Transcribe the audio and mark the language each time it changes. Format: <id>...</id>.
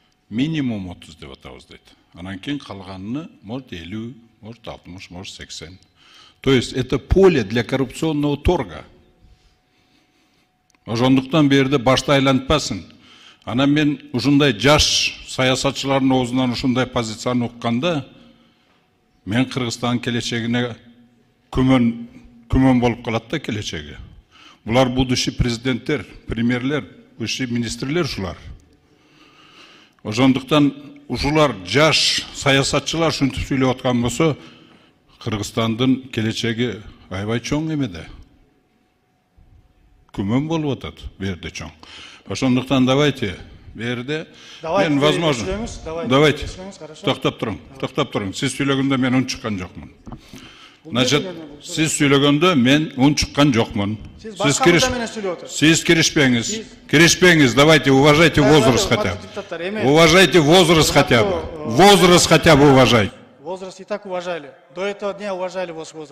<ky>Минимум 30 деп атабыз дейт. Анан кийин калганын</ky> <ru>может 50, может 60, может 80. То есть это поле для коррупционного торга.</ru> <ky>Ошондуктан берде башты айлантпасын. Анан мен ушундай жаш саясатчылардын оозунан ушундай позицияны укканда мен Кыргызстандын келечегине күмөн болуп калат да келечеги. Булар будущий президенттер, премьерлер, высший министрлер ушулар. Ошондуктан ушулар жаш саясатчылар ушинтип сүйлөп аткан болсо, Кыргызстандын келечеги аябай чоң эмеде. Күмөн болуп атат берде чоң. Ошондуктан давайте берде мен возможно. Давайте. Токтоп туруң. Сиз сүйлөгөндө мен үн чыккан жокмун. Значит, сиз сүйлөгөндө мен үн чыккан жокмун. Сиз киришпеңиз.</ky> <ru>Давайте, уважайте возраст хотя бы. Уважайте возраст хотя бы. Возраст хотя бы уважайте. Возраст и так уважали. До этого дня уважали ваш возраст.</ru>